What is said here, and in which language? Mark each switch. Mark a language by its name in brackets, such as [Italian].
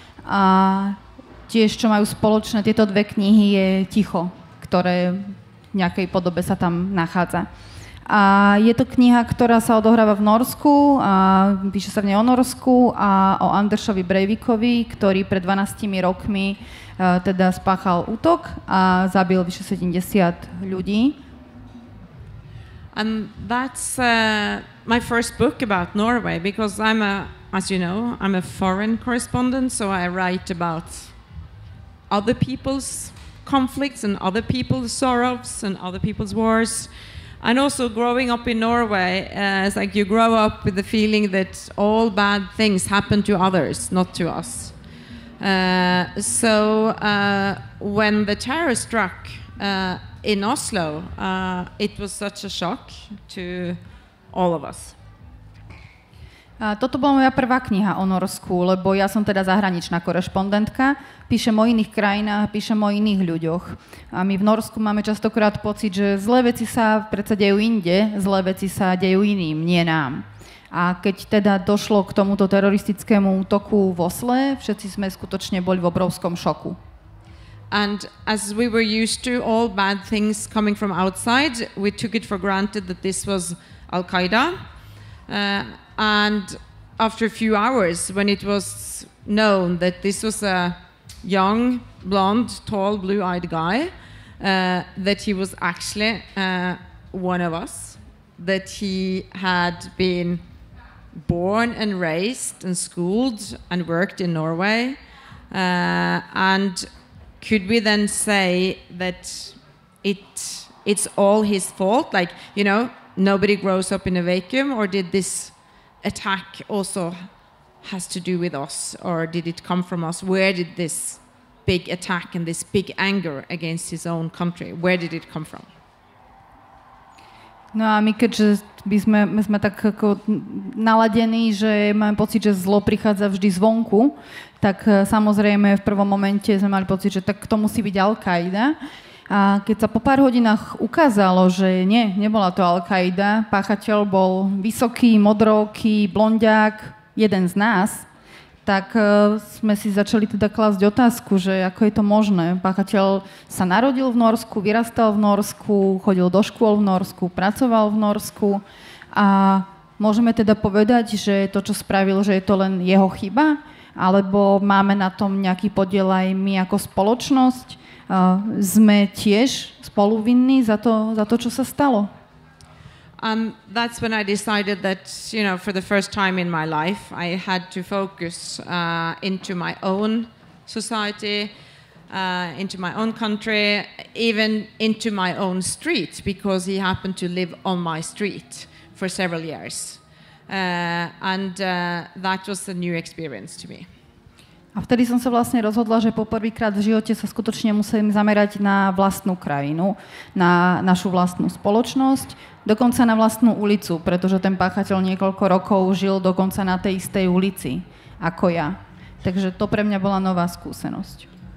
[Slovak] A tiež, čo majú spoločné tieto dve knihy, je ticho, ktoré v nejakej podobe sa tam nachádza. A je to kniha, ktorá sa odohráva v Norsku, a píše sa v nej o Norsku a o Andersovi Breivikovi, ktorý pred 12 rokmi teda spáchal útok a zabil vyše 70 ľudí. [English] And that's my first book about Norway, because as you know, I'm a foreign correspondent, so I write about other people's conflicts and other people's sorrows and other people's wars. And also growing up in Norway, it's like you grow up with the feeling that all bad things happen to others, not to us. So when the terror struck in Oslo, it was such a shock to all of us. [Slovak] Toto bola moja prvá kniha o Norsku, lebo ja som teda zahraničná korešpondentka, píšem o iných krajinách, píšem o iných ľuďoch. A my v Norsku máme častokrát pocit, že zlé veci sa predsa dejú inde, zlé veci sa dejú iným, nie nám. A keď teda došlo k tomuto teroristickému útoku v Osle, všetci sme skutočne boli v obrovskom šoku. [English] And as we were used to all bad things coming from outside, we took it for granted that this was Al-Qaeda. And after a few hours, when it was known that this was a young, blonde, tall, blue-eyed guy, that he was actually one of us, that he had been born and raised and schooled and worked in Norway, and could we then say that it's all his fault? Like, you know, nobody grows up in a vacuum, or did this attack also has to do with us, or did it come from us? Where did this big attack and this big anger against his own country, where did it come from? [Slovak] No a my keďže my sme tak ako naladení, že máme pocit, že zlo prichádza vždy zvonku, tak samozrejme v prvom momente sme mali pocit, že tak to musí byť Al-Qaida. A keď sa po pár hodinách ukázalo, že nebola to Al-Qaida, páchateľ bol vysoký, modrooký, blondiak, jeden z nás, tak sme si začali teda klásť otázku, že ako je to možné. Páchateľ sa narodil v Norsku, vyrastal v Norsku, chodil do škôl v Norsku, pracoval v Norsku a môžeme teda povedať, že to, čo spravil, že je to len jeho chyba, alebo máme na tom nejaký podiel aj my ako spoločnosť. Sme tiež spoluvinní za to, čo sa stalo. [English] That's when I decided that, you know, for the first time in my life, I had to focus into my own society, into my own country, even into my own street, because he happened to live on my street for several years. And that was a new experience to me. [Slovak] A vtedy som sa vlastne rozhodla, že poprvýkrát v živote sa skutočne musím zamerať na vlastnú krajinu, na našu vlastnú spoločnosť, dokonca na vlastnú ulicu, pretože ten páchateľ niekoľko rokov žil dokonca na tej istej ulici ako ja. Takže to pre mňa bola nová skúsenosť.